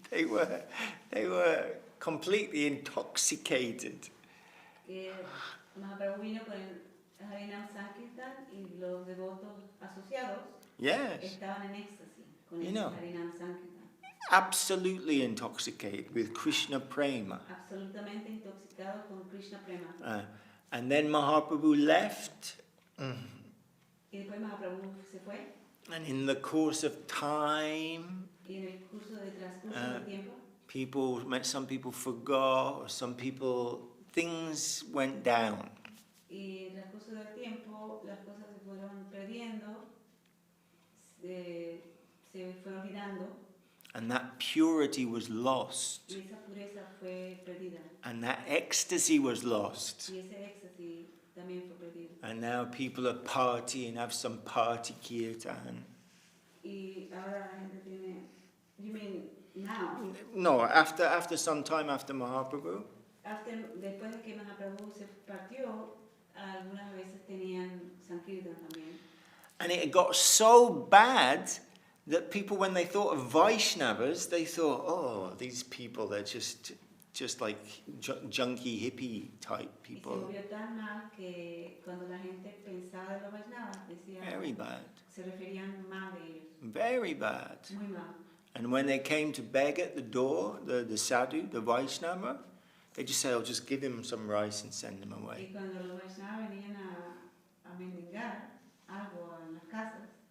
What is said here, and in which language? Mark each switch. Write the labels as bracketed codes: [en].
[en] They were completely intoxicated. [es] Mahaprabhu vino con el Harinam Sankirtan y los devotos asociados estaban en éxtasis con el Harinam Sankirtan. [en] Absolutely intoxicated with Krishna Prema. [es] Absolutamente intoxicados con Krishna Prema. [en] And then Mahaprabhu left. [es] Y después Mahaprabhu se fue. [en] And in the course of time, [es] y en el curso del transcurso del tiempo, [en] some people forgot, or things went down. [es] Y en el curso del tiempo, las cosas se fueron perdiendo, se fueron olvidando. [en] And that purity was lost. [es] Y esa pureza fue perdida. [en] And that ecstasy was lost. [es] Y ese éxtasis también fue perdido. [en] And now people are partying, have some party kirtan. [es] Y ahora la gente tiene, [en] you mean now? No, after some time after Mahaprabhu. [es] Después de que Mahaprabhu se partió, algunas veces tenían Sankirtan también. [en] And it got so bad that people, when they thought of Vaishnavas, they thought, oh, these people, they're just like junkie hippie type people. [es] Y se volvió tan mal que cuando la gente pensaba de los Vaishnavas, decían, [en] very bad. [es] Se referían mal de ellos. [en] Very bad. [es] Muy mal. [en] And when they came to beg at the door, the sadhu, the Vaishnava, they just said, oh, just give him some rice and send him away. [es] Y cuando los Vaishnavas venían a mendigar algo en las casas,